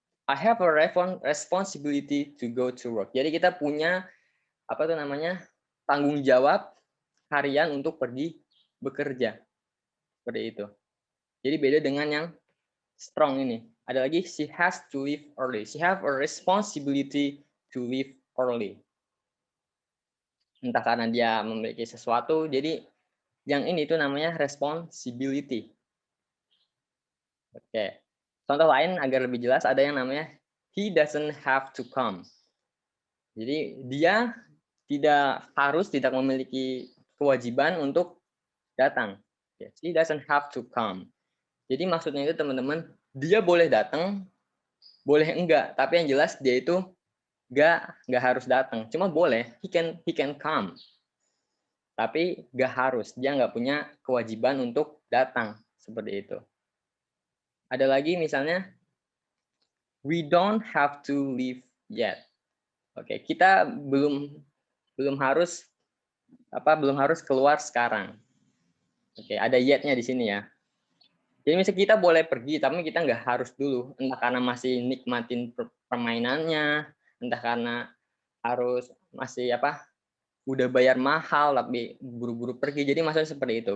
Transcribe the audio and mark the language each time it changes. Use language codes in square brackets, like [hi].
[en] I have a responsibility to go to work. [id] Jadi kita punya apa tuh namanya tanggung jawab harian untuk pergi bekerja. Seperti itu. Jadi beda dengan yang strong ini. Ada lagi [en] she has to leave early. She have a responsibility to leave early. [id] Entah karena dia memiliki sesuatu, jadi yang ini tuh namanya responsibility. Oke. Contoh lain agar lebih jelas ada yang namanya [en] he doesn't have to come. [id] Jadi dia tidak memiliki kewajiban untuk datang. [en] He doesn't have to come. [id] Jadi maksudnya itu teman-teman, dia boleh datang, boleh enggak, tapi yang jelas dia itu enggak harus datang. Cuma boleh, [en] he can come. [id] Tapi enggak harus, dia enggak punya kewajiban untuk datang seperti itu. Ada lagi misalnya [en] we don't have to leave yet. [id] Oke, kita belum harus keluar sekarang. Oke, ada yet-nya di sini ya. Jadi misalnya kita boleh pergi, tapi kita nggak harus dulu. Entah karena masih nikmatin permainannya, entah karena harus masih udah bayar mahal tapi buru-buru pergi. Jadi maksudnya seperti itu.